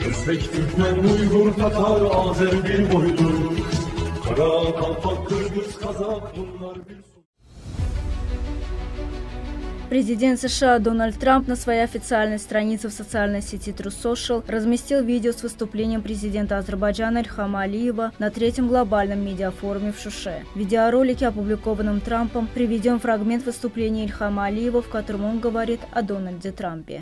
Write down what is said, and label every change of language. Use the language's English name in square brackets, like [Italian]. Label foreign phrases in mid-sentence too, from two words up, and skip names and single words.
[Turkish] Özbek, Türkmen, Uygur, Tatar, Azer bir boydur. Kara, Kalpak, Kırgız, Kazak bunlar bir... [Russian] Президент США Дональд Трамп на своей официальной странице в социальной сети True Social разместил видео с выступлением президента Азербайджана Ильхама Алиева на третьем глобальном медиафоруме в Шуше. В видеоролике, опубликованном Трампом, приведен фрагмент выступления Ильхама Алиева, в котором он говорит о Дональде Трампе.